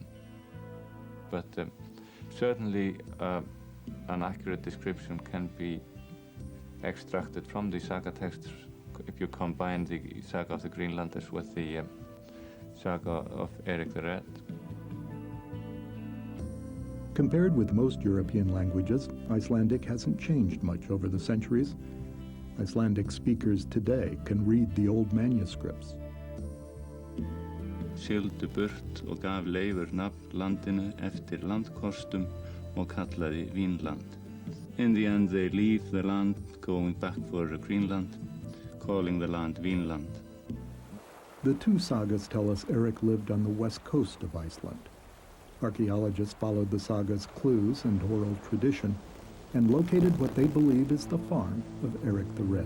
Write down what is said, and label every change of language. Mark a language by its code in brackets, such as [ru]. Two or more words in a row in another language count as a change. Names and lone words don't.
[en] But certainly an accurate description can be extracted from the saga texts if you combine the Saga of the Greenlanders with the Saga of Eric the Red. Compared with most European languages, Icelandic hasn't changed much over the centuries. Icelandic speakers today can read the old manuscripts. [is] Sigldu burt og gaf Leifur nafn landinu eftir landkostum og kallaði Vínland. [en] In the end they leave the land, going back for Greenland, calling the land Vínland. The two sagas tell us Eric lived on the west coast of Iceland. Archaeologists followed the saga's clues and oral tradition and located what they believe is the farm of Eric the Red.